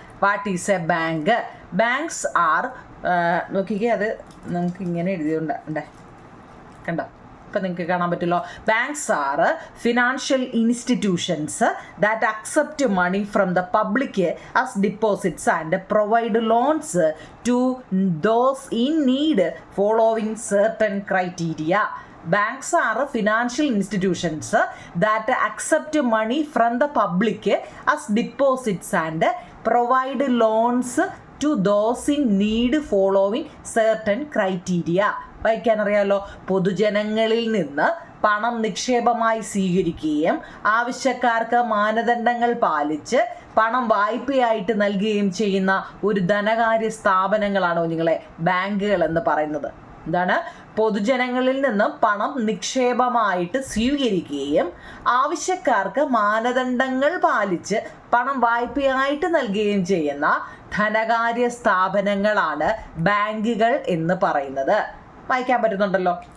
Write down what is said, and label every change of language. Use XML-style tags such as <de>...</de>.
<en>What is a bank? Banks are,</en> <ml>നോക്കിക്കേ, അത് നമുക്ക് ഇങ്ങനെ എഴുതിയുണ്ട് കണ്ടോ, ഇപ്പം നിങ്ങൾക്ക് കാണാൻ പറ്റുമല്ലോ.</ml> <en>Banks are financial institutions that accept money from the public as deposits and provide loans to those in need following certain criteria. Banks are financial institutions that accept money from the public as deposits and provide loans to those in need following certain criteria.</en> <ml>വായിക്കാനറിയാമല്ലോ. പൊതുജനങ്ങളിൽ നിന്ന് പണം നിക്ഷേപമായി സ്വീകരിക്കുകയും ആവശ്യക്കാർക്ക് മാനദണ്ഡങ്ങൾ പാലിച്ച് പണം വായ്പയായിട്ട് നൽകുകയും ചെയ്യുന്ന ഒരു ധനകാര്യ സ്ഥാപനങ്ങളാണോ നിങ്ങളെ ബാങ്കുകൾ എന്ന് പറയുന്നത്? എന്താണ്? പൊതുജനങ്ങളിൽ നിന്ന് പണം നിക്ഷേപമായിട്ട് സ്വീകരിക്കുകയും ആവശ്യക്കാർക്ക് മാനദണ്ഡങ്ങൾ പാലിച്ച് പണം വായ്പയായിട്ട് നൽകുകയും ചെയ്യുന്ന ധനകാര്യ സ്ഥാപനങ്ങളാണ് ബാങ്കുകൾ എന്ന് പറയുന്നത്. വായിക്കാൻ പറ്റുന്നുണ്ടല്ലോ.</ml>